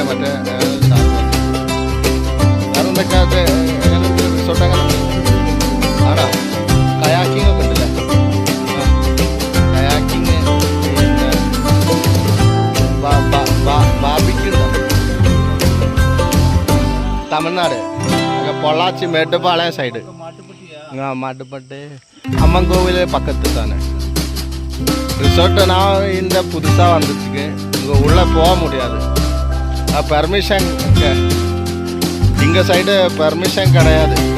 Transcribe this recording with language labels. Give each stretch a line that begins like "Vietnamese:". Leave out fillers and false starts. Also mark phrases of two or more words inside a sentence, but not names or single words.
Malayalam: മറ്റേ വേറെ എന്തൊക്കെ റിസോർട്ട് അങ്ങനെ ആണോ? കയാക്കിംഗ് ഒക്കെ ഉണ്ടല്ലേ? കയാക്കിങ് പിന്നെ ബാർബിക്യൂ തമിഴ്നാട് പൊള്ളാച്ചി മേട്ടുപ്പാളയം സൈഡ്.
Tamil: மாட்டுப்பட்டு அம்மன் கோவில் பக்கத்து தானே ரிசார்ட். நான் இந்த புதுசாக வந்துச்சுக்கு இங்கே உள்ளே போக முடியாது, பெர்மிஷன் எங்கள் சைடு பெர்மிஷன் கிடையாது.